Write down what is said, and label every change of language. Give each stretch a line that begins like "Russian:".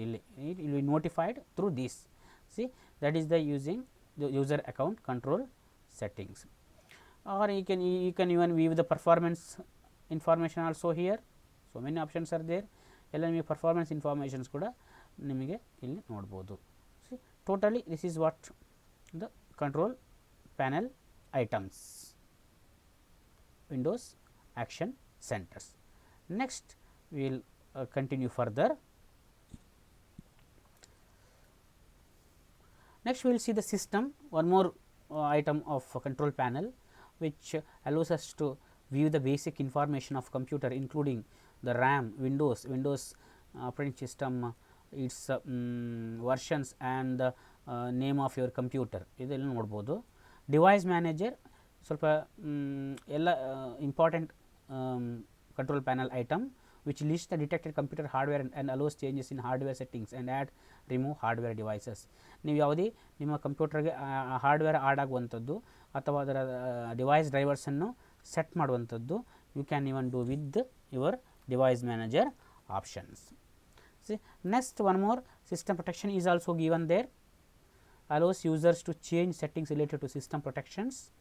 English: ಇಲ್ಲಿ notified through this. That is the using the user account control settings. Or you can even view the performance information also here. So many options are there.
Kannada: ಎಲ್ಲ ನಿಮಗೆ performance informations ಕೂಡ ನಿಮಗೆ ಇಲ್ಲಿ ನೋಡ್ಬೋದು.
English: Totally this is what the control panel items, Windows action centers. Next will continue further. Next we will see the system, one more item of control panel which allows us to view the basic information of computer including the RAM, Windows operating system, its versions and the name of your computer.
Kannada: ಇದೆಲ್ಲ ನೋಡ್ಬೋದು.
English: Device manager ಸ್ವಲ್ಪ ಎಲ್ಲ important control panel item which lists the detected computer hardware and allows changes in hardware settings and add remove hardware devices.
Kannada: ನೀವು ಯಾವುದೇ ನಿಮ್ಮ ಕಂಪ್ಯೂಟರ್ಗೆ hardware add ಆಗುವಂಥದ್ದು ಅಥವಾ ಅದರ ಡಿವೈಸ್ ಡ್ರೈವರ್ಸನ್ನು ಸೆಟ್ ಮಾಡುವಂಥದ್ದು
English: You can even do with your device manager options. Next one more system protection is also given there. allows users to change settings related to system protections.